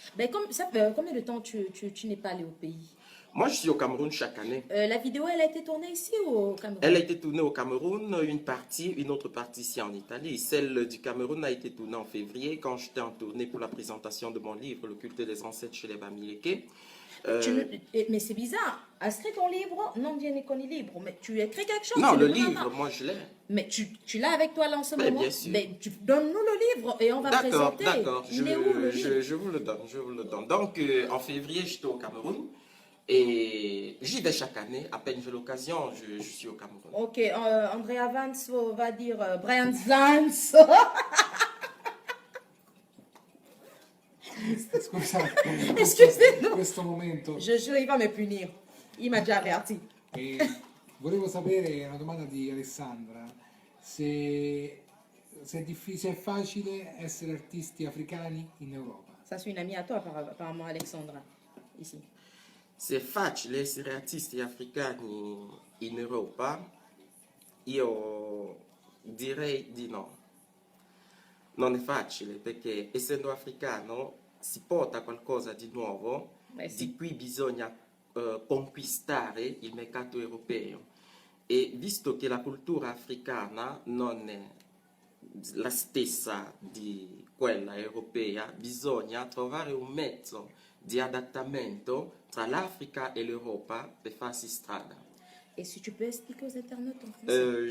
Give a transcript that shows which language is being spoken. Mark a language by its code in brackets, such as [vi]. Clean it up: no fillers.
[fr] Mais ça fait combien de temps tu n'es pas allé au pays? Moi, je suis au Cameroun chaque année. La vidéo, elle a été tournée ici ou au Cameroun? Elle a été tournée au Cameroun, une autre partie ici en Italie. Celle du Cameroun a été tournée en février quand j'étais en tournée pour la présentation de mon livre, Le culte des ancêtres chez les Bamileke. Mais c'est bizarre. Inscris ton livre, [it] non viene con il [fr] livre. Mais tu écris quelque chose? Non, le livre, moi je l'ai. Mais tu l'as avec toi là en ce moment? Bien sûr. Mais donne-nous le livre et on va présenter. D'accord, Il est où le livre? je vous le donne. Donc, en février, j'étais au Cameroun et j'y vais chaque année. À peine j'ai l'occasion, je suis au Cameroun. Ok, Andrea Vanzo va dire Brian Zanz. [it] Scusate, [fr] Excusez-moi. [it] questo momento. [fr] Je jure, il va me punir. Il m'a déjà averti. [it] Volevo sapere, una domanda di Alessandra, se è facile essere artisti africani in Europa. [fr] Ça, c'est une amie à toi, apparemment, Alexandra, ici. [it] Se è facile essere artisti africani in Europa? Io direi di no. Non è facile perché essendo africano si porta qualcosa di nuovo di cui bisogna conquistare il mercato europeo e visto che la cultura africana non è la stessa di quella europea, bisogna trovare un mezzo di adattamento tra l'Africa e l'Europa per farsi strada. [fr] Et si tu peux expliquer aux internautes en français?